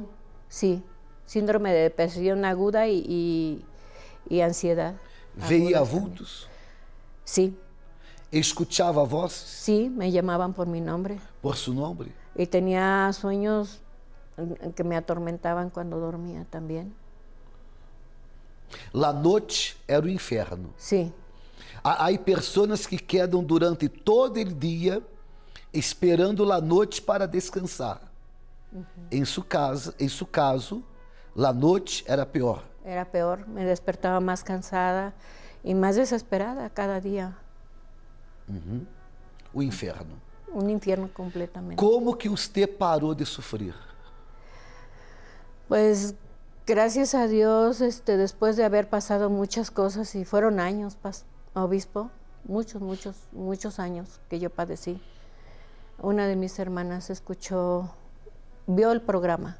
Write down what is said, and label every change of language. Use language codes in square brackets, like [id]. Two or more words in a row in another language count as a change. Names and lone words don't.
[es] Sí, síndrome de depresión aguda y ansiedad. ¿Veía agudas vultos? también. Sí. ¿Escuchaba voces? Sí, me llamaban por mi nombre. ¿Por su nombre? Y tenía sueños que me atormentaban cuando dormía también. La noche era [pt] o inferno. [es] Sí. [pt] Há pessoas que quedam durante todo o dia esperando a noite para descansar. Em seu caso, a noite era pior. [es] Era peor, me despertaba más cansada y más desesperada cada día. [pt] O inferno. [es] Un infierno completamente. [pt] Como que usted parou de sofrer? [es] Pues gracias a Dios, después de haber pasado muchas cosas, y fueron años, obispo, muchos años que yo padecí. Una de mis hermanas vio el programa.